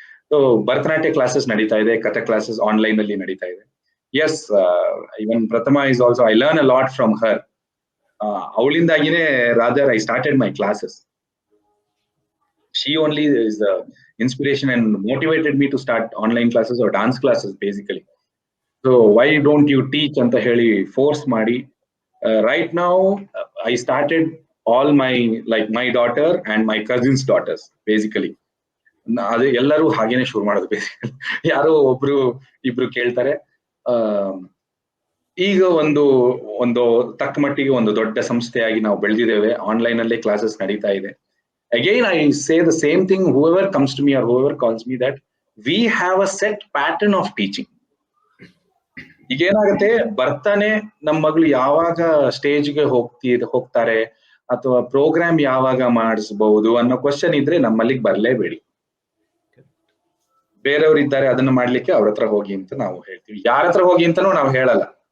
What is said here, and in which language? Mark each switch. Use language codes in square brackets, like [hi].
[kn] So Bharatanatyam classes ನಡೀತಾ ಇದೆ, Kathak classes online ಅಲ್ಲಿ ನಡೀತಾ ಇದೆ. [en] Yes, even Prathama is also, I learn a lot from her. [kn] ಅವಳಿಂದಾಗಿನೇ [en] Rather I started my classes. she only is the inspiration and motivated me to start online classes or dance classes basically. So why don't you teach [kn] anta heli [en] force ಮಾಡಿ. Right now I started all my like my daughter and my cousin's daughters basically. [kn] ಅದೇ ಎಲ್ಲರೂ ಹಾಗೇನೆ ಶುರು ಮಾಡೋದು basically. ಯಾರೋ ಒಬ್ರು ಇಬ್ರು ಕೇಳ್ತಾರೆ. ಈಗ ಒಂದು ಒಂದು ತಕ್ಕ ಮಟ್ಟಿಗೆ ಒಂದು ದೊಡ್ಡ ಸಂಸ್ಥೆಯಾಗಿ ನಾವು ಬೆಳೆದಿದ್ದೇವೆ, ಆನ್ಲೈನ್ ಅಲ್ಲೇ ಕ್ಲಾಸಸ್ ನಡೀತಾ ಇದೆ. [en] Again, I say the same thing, whoever comes to me or whoever calls me, that we have a set pattern of teaching. [kn] ಈಗ ಏನಾಗುತ್ತೆ, ಬರ್ತಾನೆ ನಮ್ಮ ಮಗಳು ಯಾವಾಗ ಸ್ಟೇಜ್ಗೆ ಹೋಗ್ತಾರೆ ಅಥವಾ ಪ್ರೋಗ್ರಾಮ್ ಯಾವಾಗ ಮಾಡಿಸಬಹುದು ಅನ್ನೋ ಕ್ವಶನ್ ಇದ್ರೆ ನಮ್ಮಲ್ಲಿಗೆ ಬರ್ಲೇಬೇಡಿ. ಬೇರೆಯವ್ರು ಇದ್ದಾರೆ ಅದನ್ನ ಮಾಡ್ಲಿಕ್ಕೆ ಅವ್ರ ಹತ್ರ ಹೋಗಿ ಅಂತ ನಾವು ಹೇಳ್ತೀವಿ. ಯಾರ ಹತ್ರ ಹೋಗಿ ಅಂತಾನೂ ನಾವು ಹೇಳಲ್ಲ.